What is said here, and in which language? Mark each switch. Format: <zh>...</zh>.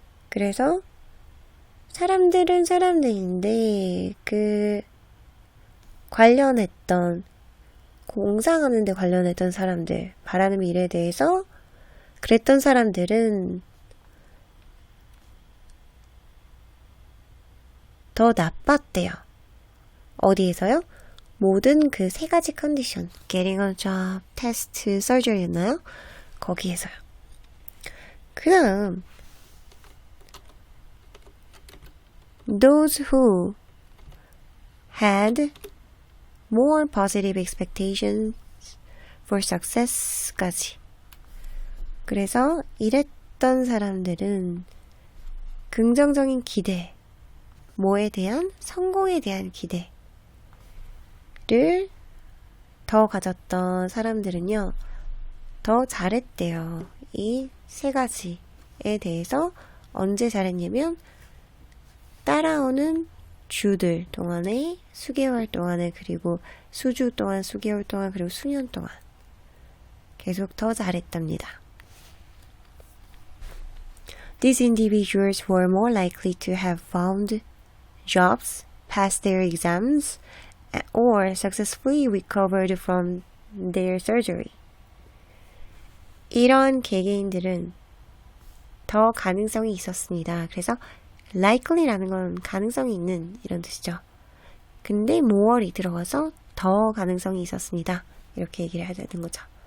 <ko>그래서 사람들은 사람들인데 그 관련했던 공상하는 데 관련했던 사람들, 바라는 미래에 대해서 그랬던 사람들은 더 나빴대요. 어디에서요? 모든 그 세 가지 컨디션,</ko> <en>getting a job, test, surgery</en> <ko>였나요? 거기에서요. 그 다음</ko> <en>those who had more positive expectations for success까지.</en> <ko>그래서 이랬던 사람들은 긍정적인 기대, 뭐에 대한? 성공에 대한 기대를 더 가졌던 사람들은요, 더 잘했대요. 이 세 가지에 대해서 언제 잘했냐면 따라오는 주들 동안에 수개월 동안에 그리고 수주 동안, 수개월 동안, 그리고 수년 동안 계속 더 잘했답니다.</ko> <en>These individuals were more likely to have found jobs, passed their exams, or successfully recovered from their surgery.</en> <ko>이런 개개인들은 더 가능성이 있었습니다. 그래서 likely라는 건 가능성이 있는 이런 뜻이죠. 근데 more이 들어가서 더 가능성이 있었습니다. 이렇게 얘기를 해야 되는 거죠.</ko>